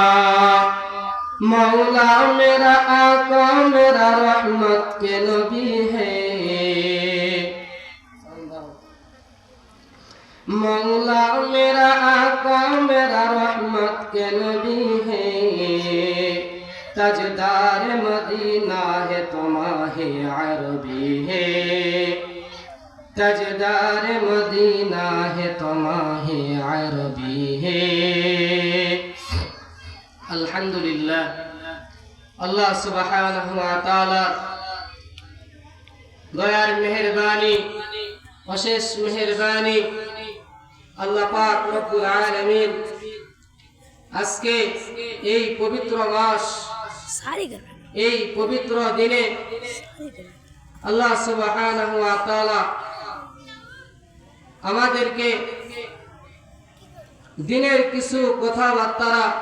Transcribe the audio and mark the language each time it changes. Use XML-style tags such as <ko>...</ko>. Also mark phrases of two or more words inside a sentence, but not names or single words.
<ur>مولا میرا آقا میرا رحمت کے نبی ہے مولا میرا آقا میرا رحمت کے نبی ہے تاجدار مدینہ ہے تو ماہ عربی ہے تاجدار مدینہ ہے تو ماہ عربی ہے</ur> <ar>الحمد لله الله سبحانه وتعالى</ar> <bn>দয়ার মেহেরবানি অশেষ মেহেরবানি আল্লাহ পাক</bn> <ar>رب العالمين</ar> <bn>আজকে এই পবিত্র মাস এই পবিত্র দিনে</bn> <ar>الله سبحانه وتعالى</ar> <bn>আমাদেরকে দিনের কিছু কথাবার্তা</bn>